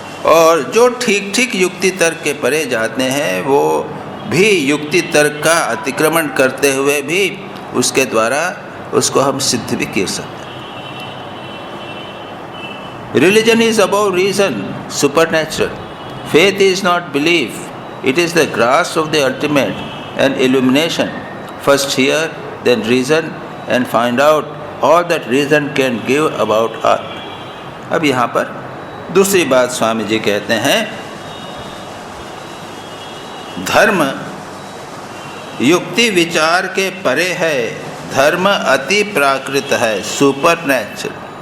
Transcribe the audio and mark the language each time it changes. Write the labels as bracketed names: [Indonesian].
[Hindi] और जो ठीक ठीक युक्ति तर्क के परे जाते हैं वो भी युक्ति तर्क का अतिक्रमण करते हुए भी उसके द्वारा उसको हम सिद्ध भी कर सकते हैं। [English] Religion is about reason, supernatural. Faith is not belief, it is the grasp of the ultimate and illumination. First hear, then reason, and find out all that reason can give about us. [Hindi] अब यहाँ पर दूसरी बात स्वामी जी कहते हैं, धर्म युक्ति विचार के परे है, धर्म अति प्राकृत है, सुपरनैचुरल।